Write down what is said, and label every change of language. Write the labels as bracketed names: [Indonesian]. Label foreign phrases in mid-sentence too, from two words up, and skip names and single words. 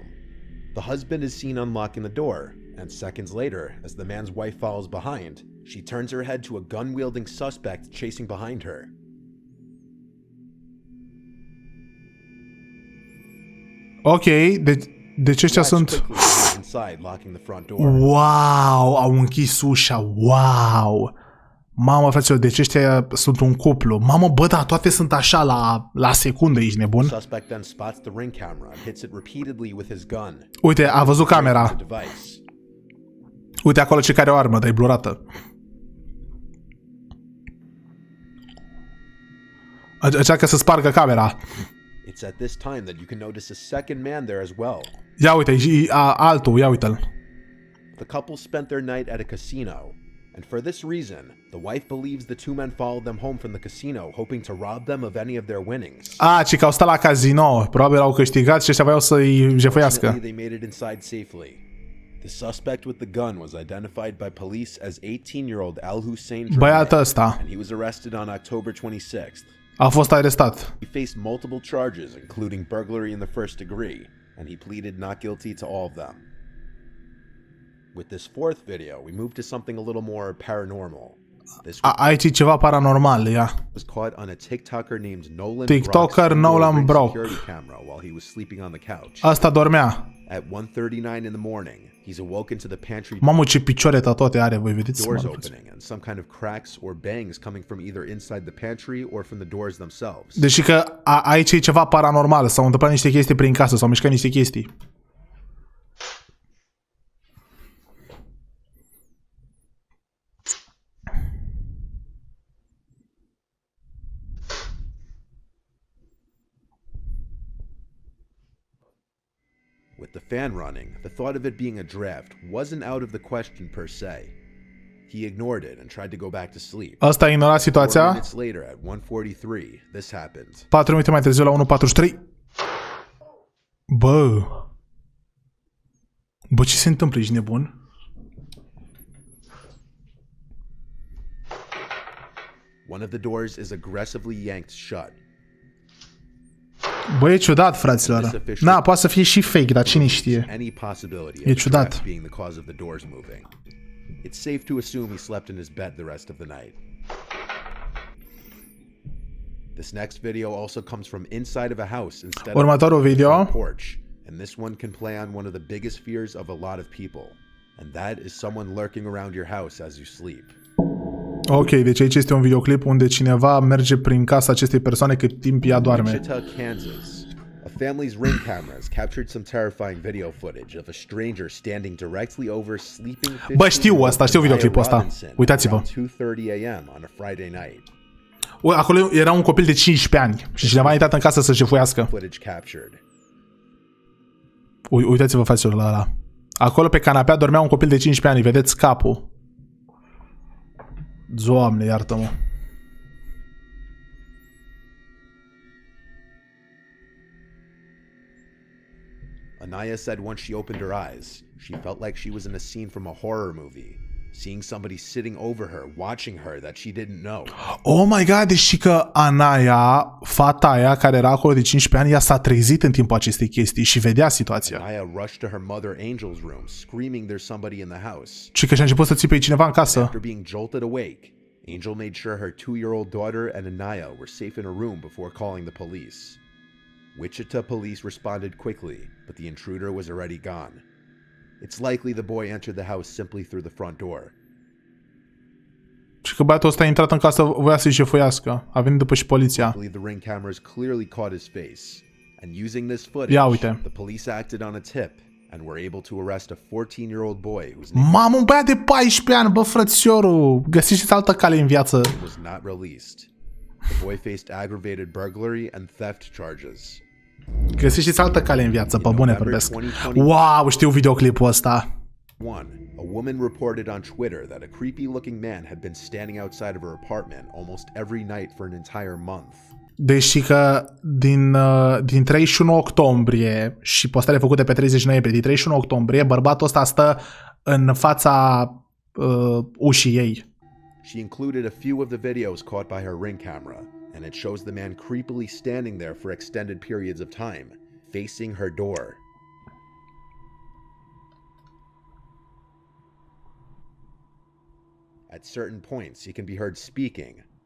[English] The husband is seen unlocking the door, and seconds later, as the man's wife follows behind, she turns her head to a gun-wielding suspect chasing behind her. [Romanian] Ok, deci ăștia sunt... Wow, au închis ușa, wow! Mamă, fraților, deci ăștia sunt un cuplu. Mamă, bă, da, toate sunt așa la secundă, ești nebun? Uite, a văzut camera. Uite acolo ce care o armă, dar e blurată. Încearcă să spargă camera. Ia uite, altul, ia uite-l. [English] The couple spent their night at a casino. And for this reason, the wife believes the two men followed them home from the casino, hoping to rob them of any of their winnings. [Romanian] Ci că au stat la casino, probabil au câștigat și ăștia voiau să-i jefuiască. [English] They made it inside safely. The suspect with the gun was identified by police as 18-year-old Al Hussein, [Romanian] băiatul ăsta. [English] And he was arrested on October 26th. [Romanian] A fost arestat. [English] He faced multiple charges, including burglary in the first degree, and he pleaded not guilty to all of them. With this fourth video, we move to something a little more paranormal. [Romanian] Aici e ceva paranormal, ia. [English] Was caught on a TikToker named Nolan Brock. Camera while he was sleeping on the couch. [Romanian] Asta dormea. [English] At 1:39 in the morning, he's awoken to the pantry. [Romanian] Mamă, ce picioare toate are, voi vedeți? [English] Doors opening and some kind of cracks or bangs coming from either inside the pantry or from the doors themselves. [Romanian] Deci că aici e ceva paranormal, s-au întâmplat niște chestii prin casă, s-au mișcat niște chestii. [English] With the fan running, the thought of it being a draft wasn't out of the question per se. He ignored it and tried to go back to sleep. [Romanian] Asta a ignorat situația. [English] 4 minutes later at 1:43, this happened. [Romanian] 4 minute mai târziu la 1:43. Bă, ce se întâmplă, ești nebun? One of the doors is aggressively yanked shut. Bă, e ciudat, fraților. Na, poate să fie și fake, dar cine știe? E ciudat. [English] It's safe to assume he slept in his bed the rest of the night. This next video also comes from inside of a house instead of [Romanian] urmatorul video [English] porch, and this one can play on one of the biggest fears of a lot of people, and that is someone lurking around your house as you sleep. [Romanian] Ok, deci aici este un videoclip unde cineva merge prin casa acestei persoane cât timp ea doarme. [English] Wichita, Kansas. A family's ring cameras captured some terrifying video footage of a stranger standing directly over sleeping 15-year-old [Romanian] Bă, știu asta, știu videoclipul ăsta. Uitați-vă. 2:30 a.m. on a Friday night. Acolo era un copil de 15 ani și cineva a intrat în casă să jefuiască. [English] Footage captured. [Romanian] Uitați-vă, fraților, la ăla. Acolo pe canapea dormea un copil de 15 ani, vedeți capul. Doamne, iartă-mă. [English] Anaya said once she opened her eyes, she felt like she was in a scene from a horror movie, seeing somebody sitting over her, watching her that she didn't know. Oh my god, [Romanian] deci că Anaya, fata aia care era acolo de 15 ani, ea s-a trezit în timpul acestei chestii și vedea situația. [English] Anaya rushed to her mother Angel's room, screaming there's somebody in the house. [Romanian] Și că și-a început să țipe cineva în casă. [English] After being jolted awake, Angel made sure her 2-year-old daughter and Anaya were safe in a room before calling the police. Wichita police responded quickly, but the intruder was already gone. It's likely the boy entered the house simply through the front door. [Romanian] Și că băiatul ăsta a intrat în casă, voia să-i jefuiască. A venit după și poliția. [English] I believe the ring cameras clearly caught his face, and using this footage, the police acted on a tip and were able to arrest a 14-year-old boy whose name [Romanian] Mamă, un băiat de 14 ani, bă, frățiorul. Găsiți altă cale în viață. [English] was not released. The boy faced aggravated burglary and theft charges. [Romanian] Găsiți altă cale în viață, pe bune vorbesc. Wow, știu videoclipul ăsta. [English] A woman reported on Twitter that a creepy-looking man had been standing outside of her apartment almost every night for an entire month. [Romanian] Deși că din 31 octombrie și postare făcute pe 30 noiembrie, din 31 octombrie, bărbatul ăsta stă în fața ușii ei. [English] She included a few of the videos caught by her ring camera, and it shows the man creepily standing there for extended periods of time, facing her door. At certain points, he can be heard speaking.